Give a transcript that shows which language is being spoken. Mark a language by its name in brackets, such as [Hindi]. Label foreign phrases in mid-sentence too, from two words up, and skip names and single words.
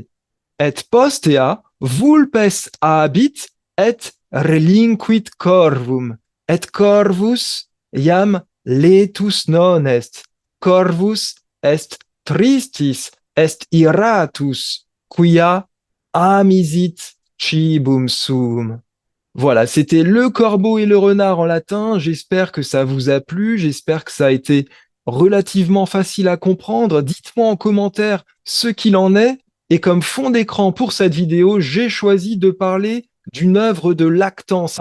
[Latin] Et postea vulpes habit et relinquit corvum. Et corvus iam letus non est. Corvus est tristis, est iratus, quia amisit cibum suum. [French] Voilà, c'était le corbeau et le renard en latin. J'espère que ça vous a plu. J'espère que ça a été relativement facile à comprendre. Dites-moi en commentaire ce qu'il en est. Et comme fond d'écran pour cette vidéo, j'ai choisi de parler d'une œuvre de Lactance.